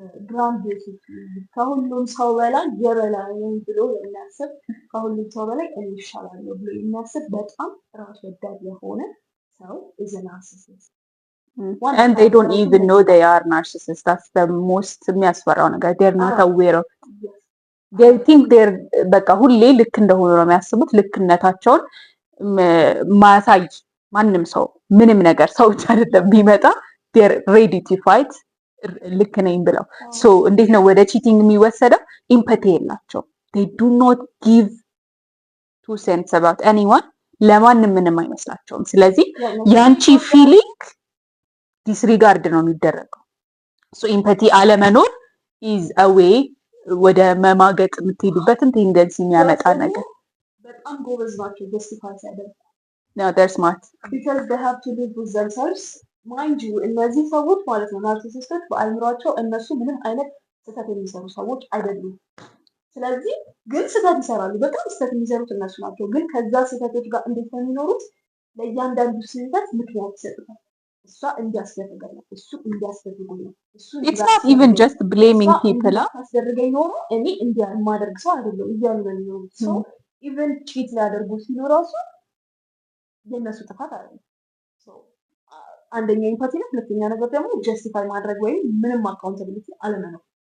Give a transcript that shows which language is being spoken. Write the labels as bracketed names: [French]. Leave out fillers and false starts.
[Amharic] ግራንድ ከሁሉም ሰው በላይ የበላይ ብሎ የሚያስብ ከሁሉም ሰው በላይ እንሻላለሁ ብሎ የሚያስብ በጣም ራስ ወዳድ የሆነ ሰው [English] is a narcissist. And they don't even know they are narcissists. That's the most [Amharic] የሚያስፈራው ነገር. [English] They're not aware of it. They think they're [Amharic] በቃ ሁሌ ልክ እንደሆኑ ነው የሚያስቡት። ልክነታቸውን ማሳይ ማንም ሰው ምንም ነገር ሰው ብቻ አይደለም ቢመጣ [English] they're ready to fight [Amharic] ልክ ነኝ ብለው። ሶ እንዴት ነው ወደ ቺቲንግ የሚወሰደው? ኢምፓቲ የላቸው። [English] they do not give two cents about anyone. [Amharic] ለማንም ምንም አይመስላቸውም። ስለዚህ ያንቺ ፊሊንግ ዲስሪጋርድ ነው የሚደረገው። ሶ ኢምፓቲ አለመኖር [English] ኢዝ አ ዌይ [Amharic] ወደ መማገጥ የምትሄዱበትን ቴንደንሲ የሚያመጣ ነገር። በጣም ጎበዝ ናቸው ጀስቲፋይ ሲያደርጉ። [English] No, they're smart. Because they have to live with themselves. Mind you, [Amharic] እነዚህ ሰዎች ማለት ነው ናርሲሲስቶች በአይምሯቸው እነሱ ምንም አይነት ስህተት የሚሰሩ ሰዎች አይደሉም። ስለዚህ ግን ስህተት ይሰራሉ። በጣም ስህተት የሚሰሩት እነሱ ናቸው። ግን ከዛ ስህተቶች ጋር እንዴት ነው የሚኖሩት? ለእያንዳንዱ ስህተት ምክንያት ይሰጡታል። እሷ እንዲያስደርገኝ ነው፣ እሱ እንዲያስደርጉኝ ነው፣ እሱ [English] It's not even just blaming people. [Amharic] አስደርገኝ ኖሮ እኔ እንዲያማደርግ ሰው አይደለም እያሉ ነው የሚኖሩት። ሶ ኢቨን ቺት ሊያደርጉ ሲሉ ራሱ የእነሱ ጥፋት አይደለም። አንደኛ ኢምፓቲ ነው። ሁለተኛ ነገር ደግሞ ጀስቲፋይ ማድረግ ወይም ምንም አካውንታቢሊቲ አለመኖር።